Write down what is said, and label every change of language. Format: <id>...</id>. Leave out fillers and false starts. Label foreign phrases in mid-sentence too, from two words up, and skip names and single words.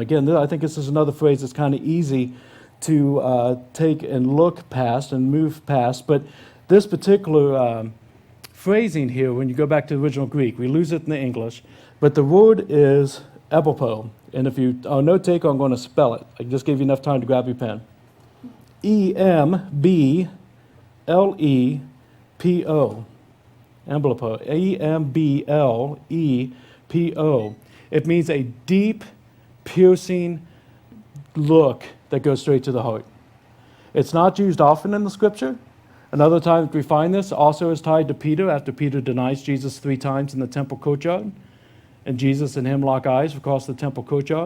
<en>Again, I think this is another phrase that's kind of easy to take and look past and move past, but This particular phrasing here, when you go back to the original Greek, we lose it in the English, but the word is epipo. And if you are a note taker, I'm going to spell it. I just gave you enough time to grab your pen. E-M-B-L-E-P-O. Emblepo. E-M-B-L-E-P-O. It means a deep, piercing look that goes straight to the heart. It's not used often in the scripture. Another time that we find this also is tied to Peter after Peter denies Jesus 3 times in the temple courtyard. And Jesus and him lock eyes across the temple courtyard.</en>